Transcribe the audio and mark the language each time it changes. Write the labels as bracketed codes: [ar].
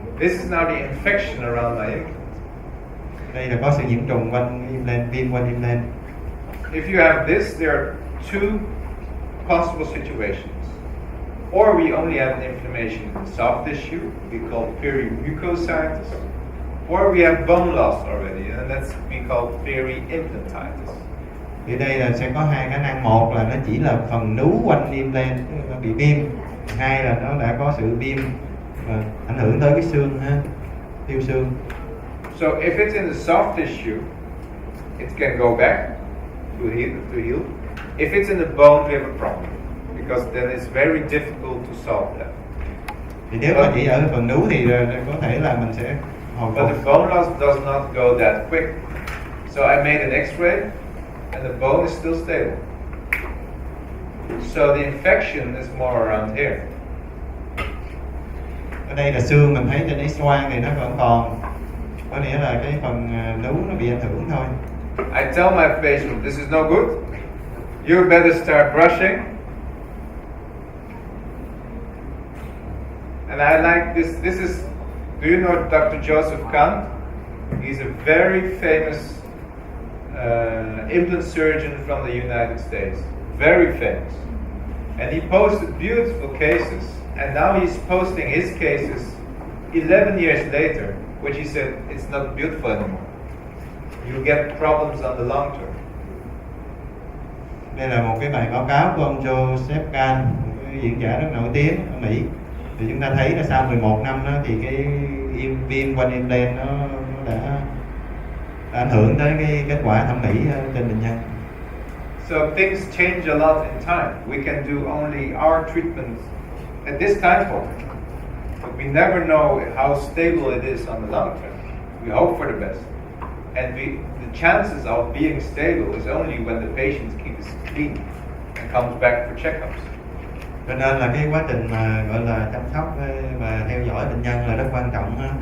[en] This is now the infection around my implant. [vi] Đây là có sự nhiễm trùng quanh implant, viêm quanh implant. [en] If you have this, there are 2 possible situations. Or we only have an inflammation in the soft tissue, we call perimucositis, or we have bone loss already, and that's we call peri-implantitis. [vi] Thì đây là sẽ có hai khả năng, một là nó chỉ là phần nướu quanh implant nó bị viêm, hai là nó đã có sự viêm và ảnh hưởng tới cái xương ha, tiêu xương. [en] So if it's in the soft tissue, it can go back to heal. If it's in the bone, we have a problem because then it's very difficult to solve that. [vi] Thì nếu mà chỉ ở phần nướu thì có thể là mình sẽ hồi [en] But the bone loss does not go that quick. So I made an X-ray, and the bone is still stable. So the infection is more around here. [vi] Ở đây là xương, mình thấy trên X-quang thì nó vẫn còn, có nghĩa là cái phần nướu nó bị ảnh hưởng thôi. [en] I tell my patient, this is no good. You better start brushing. And I like this. This is, do you know Dr. Joseph Kant? He's a very famous implant surgeon from the United States. Very famous. And he posted beautiful cases. And now he's posting his cases 11 years later, which he said, it's not beautiful anymore. You'll get problems on the long term. [vi] Đây là một cái bài báo cáo của ông Joseph Kant, một cái diễn giả rất nổi tiếng ở Mỹ. Thì chúng ta thấy là sau 11 năm đó, thì cái viêm quanh implant nó đã ảnh hưởng tới cái kết quả thẩm mỹ trên bệnh nhân. [en] So things change a lot in time. We can do only our treatments at this time point, but we never know how stable it is on the long term. We hope for the best, and the chances of being stable is only when the patient keeps clean and comes back for checkups. [vi] Cho nên là cái quá trình mà gọi là chăm sóc và theo dõi bệnh nhân là rất quan trọng ha.